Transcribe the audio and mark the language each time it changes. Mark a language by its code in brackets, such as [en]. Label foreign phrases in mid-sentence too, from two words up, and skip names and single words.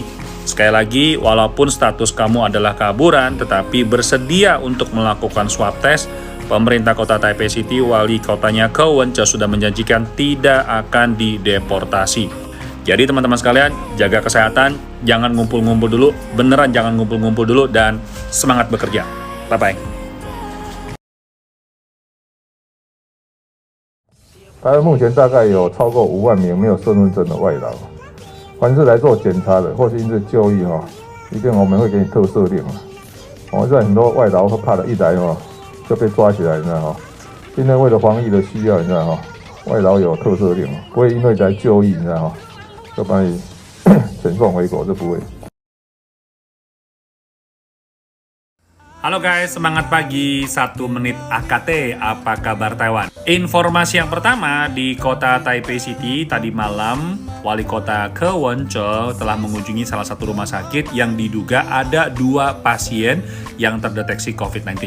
[id] Sekali lagi, walaupun status kamu adalah kaburan, tetapi bersedia untuk melakukan [en] swab test, [id] pemerintah kota Taipei City, wali kotanya Kewenche sudah menjanjikan tidak akan dideportasi. Jadi teman-teman sekalian, jaga kesehatan, jangan ngumpul-ngumpul dulu, beneran jangan ngumpul-ngumpul dulu, dan semangat bekerja. Bye-bye. [zh] 台湾目前大概有超过5万名没有身份证的外劳，凡是来做检查的或是因为就医一定我们会给你特赦令现在很多外劳怕的一来就被抓起来，你知道现在为了防疫的需要，你知道外劳有特赦令，不会因为来就医，你知道就把你遣送回国，这不会。 [id] Halo guys, semangat pagi 1 menit AKT, apa kabar Taiwan? Informasi yang pertama, di kota Taipei City tadi malam, wali kota Kewenche telah mengunjungi salah satu rumah sakit yang diduga ada 2 pasien yang terdeteksi COVID-19.